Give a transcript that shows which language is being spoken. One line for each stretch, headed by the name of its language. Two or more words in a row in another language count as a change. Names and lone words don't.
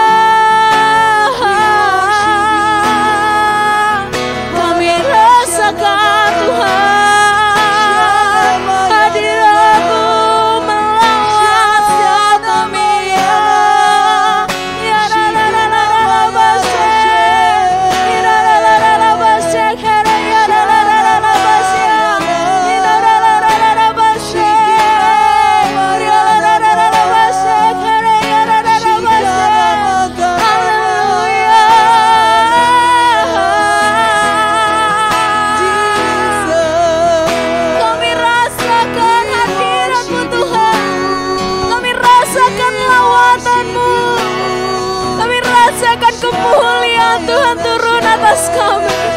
Indonesian: Kami rasakan Tuhan, hadirat-Mu melawat setiap kami. Ya la la la la la basek, ya la la la la la basek, ya la la la la la basek, ya la la la la la basek, ya la la la la basek, ya la la la la basek. Haleluya. Kami rasakan hadirat-Mu Tuhan. Kami rasakan lawatan-Mu. Kami rasakan kemuliaan Tuhan turun atas kami.